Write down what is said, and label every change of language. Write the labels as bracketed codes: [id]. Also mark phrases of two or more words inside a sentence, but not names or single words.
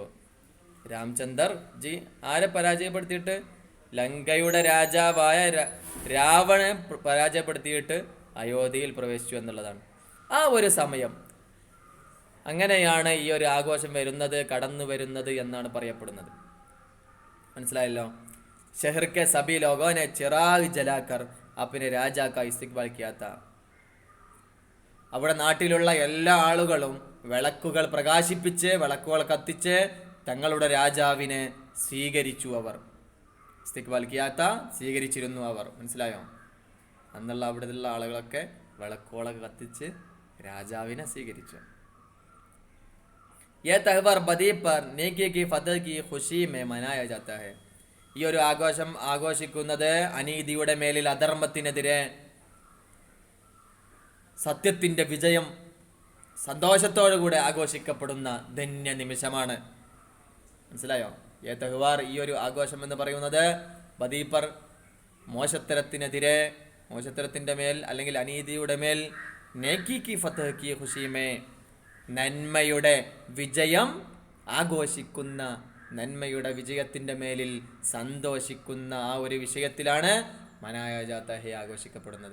[ml] രാംചന്ദർ ജി ആരെ പരാജയപ്പെടുത്തിയിട്ട്? ലങ്കയുടെ രാജാവായ രാവണനെ പരാജയപ്പെടുത്തിയിട്ട് അയോധ്യയിൽ പ്രവേശിച്ചു എന്നുള്ളതാണ് ആ ഒരു സമയം. അങ്ങനെയാണ് ഈ ഒരു ആഘോഷം വരുന്നത്, കടന്നു വരുന്നത് എന്നാണ് പറയപ്പെടുന്നത്. മനസ്സിലായല്ലോ. [hi] शहर के सभी लोगों ने चिराग जलाकर अपने राजा का इस्तिकबाल किया था. [ml] അവിടെ നാട്ടിലുള്ള എല്ലാ ആളുകളും വിളക്കുകൾ പ്രകാശിപ്പിച്ച് വിളക്കുകൾ കത്തിച്ച് തങ്ങളുടെ രാജാവിനെ സ്വീകരിച്ചു. അവർ [hi] इस्तिकबाल किया था [ml] സ്വീകരിച്ചിരുന്നു അവർ. മനസ്സിലായോ? അന്നുള്ള അവിടെയുള്ള ആളുകളൊക്കെ വിളക്കുകളൊക്കെ കത്തിച്ച് രാജാവിനെ സ്വീകരിച്ചു. [hi] ये त्यौहार बदी पर नेकी की फतह की खुशी में मनाया जाता है. [ml] ഈ ഒരു ആഘോഷം ആഘോഷിക്കുന്നത് അനീതിയുടെ മേലിൽ അധർമ്മത്തിനെതിരെ സത്യത്തിന്റെ വിജയം സന്തോഷത്തോടുകൂടെ ആഘോഷിക്കപ്പെടുന്ന ധന്യ നിമിഷമാണ്. മനസ്സിലായോ? [hi] ये त्यौहार, [ml] ഈ ഒരു ആഘോഷം എന്ന് പറയുന്നത് [hi] बदी पर [ml] മോശത്തരത്തിനെതിരെ, മോശത്തരത്തിന്റെ മേൽ അല്ലെങ്കിൽ അനീതിയുടെ മേൽ [hi] नेकी की फतह की खुशी में, [ml] നന്മയുടെ വിജയം ആഘോഷിക്കുന്ന, നന്മയുടെ വിജയത്തിന്റെ മേലിൽ സന്തോഷിക്കുന്ന ആ ഒരു വിഷയത്തിലാണ് [hi] मनाया जाता है [ml] ആഘോഷിക്കപ്പെടുന്നത്.